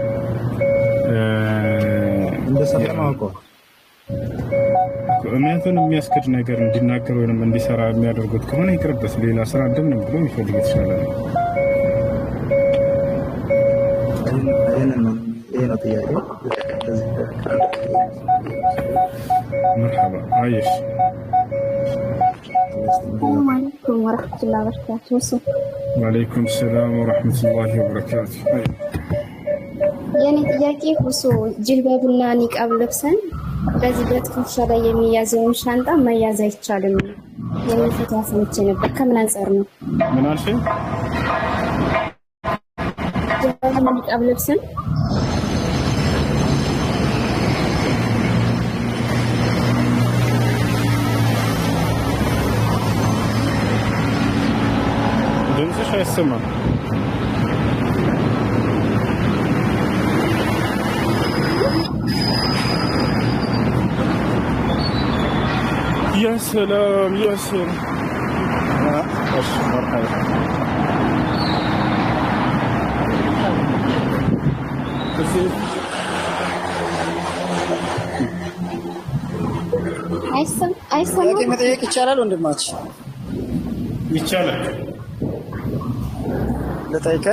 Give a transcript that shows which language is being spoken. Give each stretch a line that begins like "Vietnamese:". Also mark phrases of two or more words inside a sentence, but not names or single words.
Amharic: እንደሰማ አውቀዋል። እምነቱን የሚያስክድ ነገር እንዲናገር ወይም እንዲሰራ የሚያደርጉት ከሆነ ይቅርበት፣ ሌላ ስራ እንደምን ብሎ ይፈልግ ይችላል። ይሄ ነው ጥያቄው።
Arabic: مرحبا عايش. السلام عليكم ورحمة الله وبركاته. وعليكم السلام ورحمة الله وبركاته.
Amharic: የኔ ጥያቄ ሁሱ ጅልባብና ኒቃብ ለብሰን በዚህ በትከሻ ላይ የሚያዘውን ሻንጣ መያዝ አይቻልም የሚል ፈትዋ ሰምቼ ነበር። ከምን አንፃር ነው? ምን አልሽኝ? ጅልባብና ኒቃብ ለብሰን ድምፅሽ አይሰማም።
Arabic: يا سلام يا سلام. مرحبا.
Amharic: አይሰማም። መጠየቅ ይቻላል ወንድማችን? ይቻላል። ልጠይቅህ?